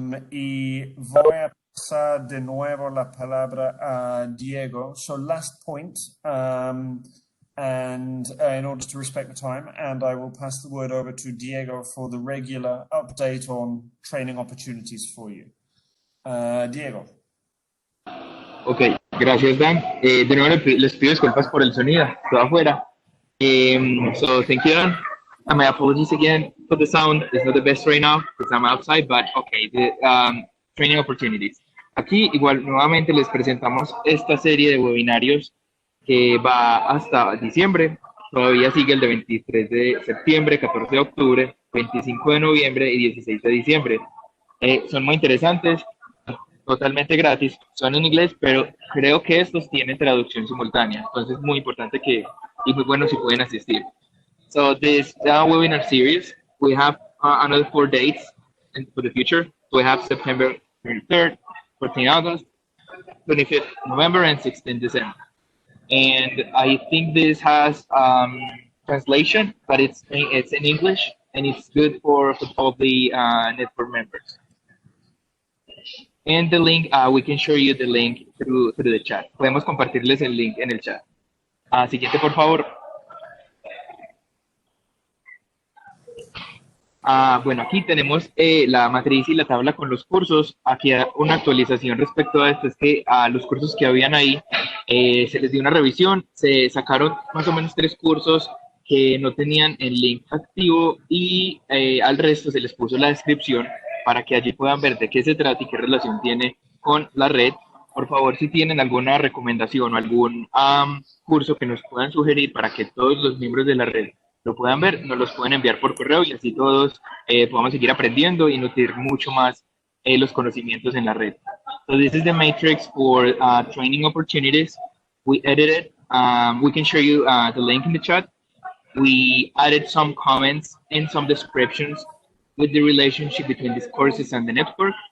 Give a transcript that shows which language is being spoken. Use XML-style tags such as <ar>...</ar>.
<es>Y voy a pasar de nuevo la palabra a Diego.</es> <en>So last point, and in order to respect the time, and I will pass the word over to Diego for the regular update on training opportunities for you. Diego.</en> <es>Ok, gracias Dan. De nuevo les pido disculpas por el sonido, estoy afuera.</es> <en>So thank you Dan. And my apologies again for the sound. It's not the best right now because I'm outside, but okay, the training opportunities.</en> <es>Aquí igual nuevamente les presentamos esta serie de webinarios que va hasta diciembre. Todavía sigue el de 23 de septiembre, 14 de octubre, 25 de noviembre y 16 de diciembre. Son muy interesantes, totalmente gratis, son en inglés, pero creo que estos tienen traducción simultánea, entonces es muy importante y muy bueno si pueden asistir.</es> <en>So this webinar series, we have another 4 dates for the future. We have September 23rd, 14 August, 25th November, and 16th December. And I think this has translation, but it's in English, and it's good for all the network members. And the link, we can show you the link through the chat.</en> <es>Podemos compartirles el link en el chat. Siguiente, por favor. Bueno, aquí tenemos la matriz y la tabla con los cursos. Aquí una actualización respecto a esto es que a los cursos que habían ahí se les dio una revisión, se sacaron más o menos 3 cursos que no tenían el link activo y al resto se les puso la descripción para que allí puedan ver de qué se trata y qué relación tiene con la red. Por favor, si tienen alguna recomendación o algún curso que nos puedan sugerir para que todos los miembros de la red lo puedan ver, nos los pueden enviar por correo y así todos podamos seguir aprendiendo y nutrir mucho más los conocimientos en la red.</es> <en>So this is the matrix for training opportunities. We edited, we can show you the link in the chat. We added some comments and some descriptions with the relationship between these courses and the network.</en>